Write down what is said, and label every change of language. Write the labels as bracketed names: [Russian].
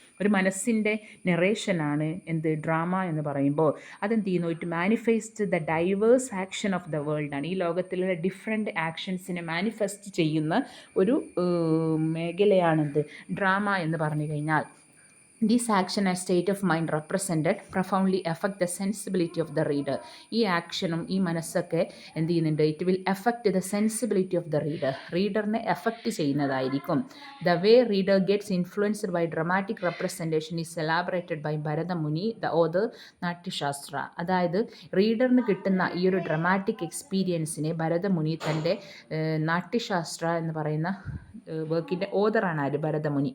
[Malayalam] ഒരു മനസ്സിൻ്റെ നെറേഷനാണ് എന്ത് ഡ്രാമ എന്ന് പറയുമ്പോൾ. അതെന്ത് ചെയ്യുന്നു, [English] It manifest the diverse action of the വേൾഡാണ്. [Malayalam] ഈ ലോകത്തിലുള്ള ഡിഫറെൻറ്റ് ആക്ഷൻസിനെ മാനിഫെസ്റ്റ് ചെയ്യുന്ന ഒരു മേഖലയാണെന്ത് ഡ്രാമ എന്ന് പറഞ്ഞു കഴിഞ്ഞാൽ. [English] This action and state of mind represented profoundly affect the sensibility of the reader. [Malayalam] ഈ ആക്ഷനും ഈ മനസ്സൊക്കെ എന്ത് ചെയ്യുന്നുണ്ട്, [English] It will effect the sensibility of the reader. [Malayalam] റീഡറിനെ effect ചെയ്യുന്നതായിരിക്കും. [English] The way reader gets influenced by dramatic representation is elaborated by Bharatamuni the author Natyashastra. [Malayalam] അതായത് റീഡറിന് കിട്ടുന്ന ഈ ഒരു ഡ്രമാറ്റിക് എക്സ്പീരിയൻസിനെ ഭരതമുനി തൻ്റെ നാട്യശാസ്ത്ര എന്ന് പറയുന്ന വർക്കിൻ്റെ ഓതറാണ് ആര്, ഭരതമുനി.